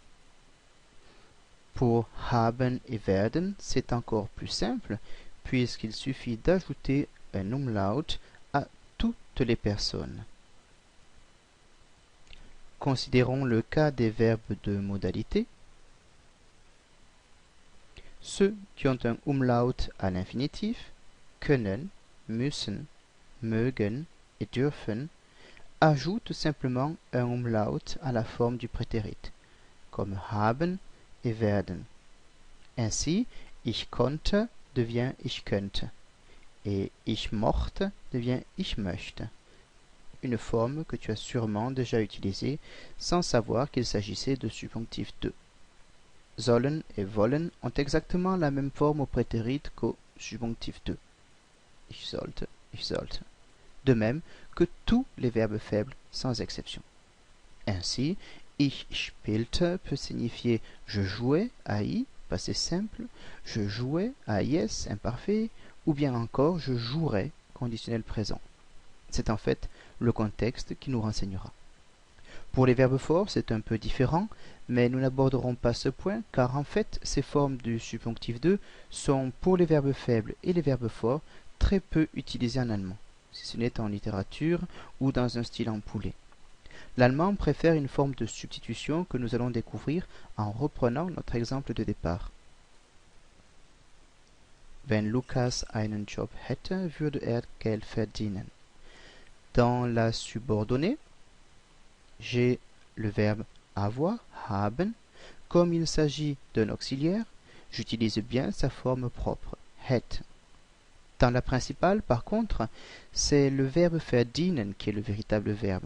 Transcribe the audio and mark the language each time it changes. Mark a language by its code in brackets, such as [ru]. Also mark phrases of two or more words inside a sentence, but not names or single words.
[fr] Pour haben et werden, c'est encore plus simple, puisqu'il suffit d'ajouter un umlaut à toutes les personnes. Considérons le cas des verbes de modalité. Ceux qui ont un umlaut à l'infinitif, [de] können, müssen, mögen et dürfen, [fr] ajoutent simplement un umlaut à la forme du prétérit, comme haben et werden. Ainsi, [de] ich konnte [fr] devient [de] ich könnte [fr] et [de] ich mochte [fr] devient [de] ich möchte, [fr] une forme que tu as sûrement déjà utilisée sans savoir qu'il s'agissait de subjonctif 2. Sollen et wollen ont exactement la même forme au prétérit qu'au subjonctif 2. [de] Ich sollte, ich sollte. [fr] De même que tous les verbes faibles sans exception. Ainsi, [de] ich spielte [fr] peut signifier je jouais, AI, passé simple, je jouais, AIS, imparfait, ou bien encore je jouerais, conditionnel présent. C'est en fait le contexte qui nous renseignera. Pour les verbes forts, c'est un peu différent, mais nous n'aborderons pas ce point, car en fait, ces formes du subjonctif 2 sont, pour les verbes faibles et les verbes forts, très peu utilisées en allemand, si ce n'est en littérature ou dans un style ampoulé. L'allemand préfère une forme de substitution que nous allons découvrir en reprenant notre exemple de départ. [de] Wenn Lukas einen Job hätte, würde Geld verdienen. [fr] Dans la subordonnée, j'ai le verbe avoir, haben. Comme il s'agit d'un auxiliaire, j'utilise bien sa forme propre, hätte. Dans la principale, par contre, c'est le verbe verdienen qui est le véritable verbe.